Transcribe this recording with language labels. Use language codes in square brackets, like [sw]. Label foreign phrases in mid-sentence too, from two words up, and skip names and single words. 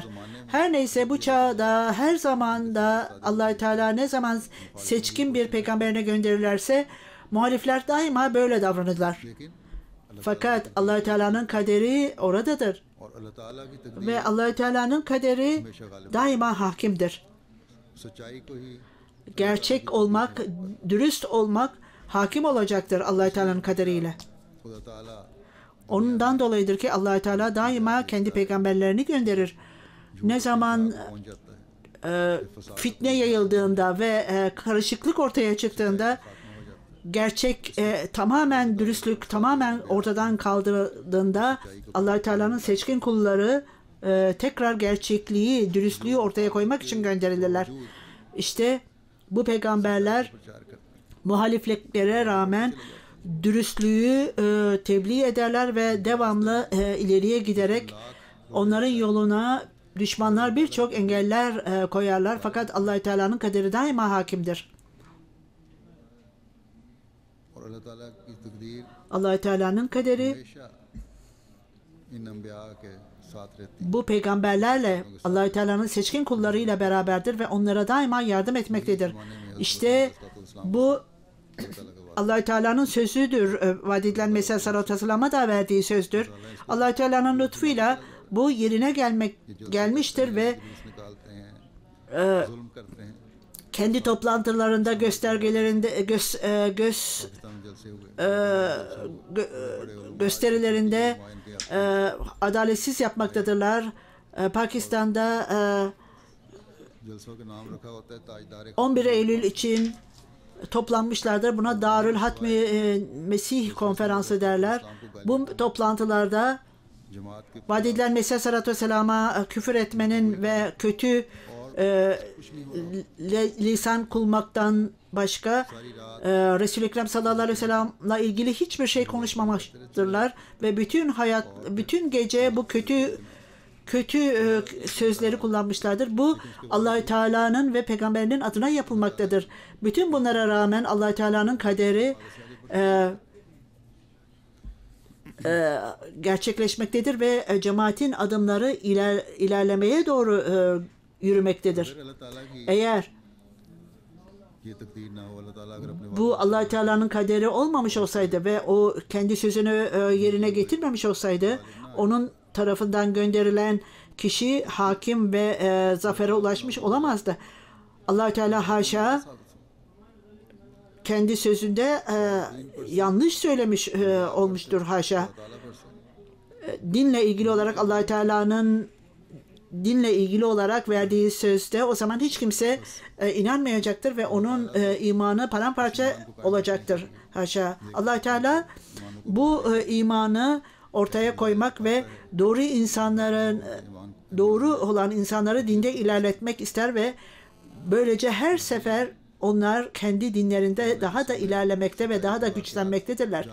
[tr] Her neyse bu çağda her zamanda Allah Teala ne zaman seçkin bir peygamberine gönderirlerse muhalifler daima böyle davranırlar. लेकिन Fakat Allah Teala'nın kaderi oradadır [ur] اور اللہ تعالیٰ کی تقدیر [tr] ve Allah Teala'nın kaderi daima hakimdir. [ur] سچائی کو ہی [tr] Gerçek olmak, dürüst olmak hakim olacaktır Allah Teala'nın kaderiyle. [ur] خدا تعالیٰ [tr] Ondan dolayıdır ki Allah Teala daima kendi peygamberlerini gönderir. Ne zaman [ur] پہنچ جاتا ہے [tr] fitne yayıldığında ve karışıklık ortaya çıktığında gerçek tamamen dürüstlük tamamen ortadan kaldırıldığında Allah Teala'nın seçkin kulları tekrar gerçekliği, dürüstlüğü ortaya koymak için gönderilirler. İşte bu peygamberler [ur] پرچار کرتے ہیں [tr] muhalifliklere rağmen dürüstlüğü tebliğ ederler ve devamlı ileriye giderek onların yoluna düşmanlar birçok engeller koyarlar. Fakat Allah Teala'nın kaderi daima hakimdir. [ur] اور اللہ تعالیٰ کی تقدیر [tr] Allah Teala'nın kaderi [ur] ہمیشہ ان انبیاء کے ساتھ رہتی [tr] bu peygamberlerle Allah Teala'nın seçkin kullarıyla beraberdir ve onlara daima yardım etmektedir. İşte bu Allah Teala'nın sözüdür. Vaad edilen Mesih [ar] عليه الصلاة والسلام'a [tr] da verdiği sözdür. Allah Teala'nın lütfuyla bu yerine gelmiştir ve [ur] جلوس نکالتے ہیں ظلم کرتے ہیں [tr] kendi toplantılarında göstergelerinde [ur] پاکستان میں جلسے ہوئے [tr] gösterilerinde adaletsiz yapmaktadırlar. Pakistan'da [ur] جلسوں کے نام رکھا ہوتا ہے تاجدار [tr] 11 Eylül için toplanmışlardır. Buna Darül Hatmi Mesih konferansı derler. Bu toplantılarda [ur] جماعت کے [tr] vaad edilen Mesih [ar] عليه الصلاة والسلام'a [tr] küfür etmenin ve kötü lisan kulmaktan başka Resul-i Ekrem [ar] صلى الله عليه وسلم'le [tr] ilgili hiçbir şey konuşmamıştırlar ve bütün gece bu kötü sözleri kullanmışlardır. Bu Allah Teala'nın ve peygamberinin adına yapılmaktadır. Bütün bunlara rağmen Allah Teala'nın kaderi gerçekleşmektedir ve cemaatin adımları ilerlemeye doğru yürümektedir. [ur] اللہ تعالیٰ کی [tr] Eğer [ur] یہ تقدیر نہ ہو اللہ تعالیٰ اگر اپنے [tr] bu Allah Teala'nın kaderi olmamış olsaydı ve o kendi sözünü yerine getirmemiş olsaydı, onun tarafından gönderilen kişi hakim ve zafere ulaşmış olamazdı. Allah Teala haşa kendi sözünde yanlış söylemiş olmuştur haşa. [ur] تعالیٰ پر سے [tr] Dinle ilgili olarak Allah Teala'nın dinle ilgili olarak verdiği sözde o zaman hiç kimse inanmayacaktır ve onun imanı paramparça olacaktır. Haşa. Allah Teala bu imanı ortaya koymak ve doğru olan insanları dinde ilerletmek ister ve böylece her sefer onlar kendi dinlerinde daha da ilerlemekte ve daha da güçlenmektedirler.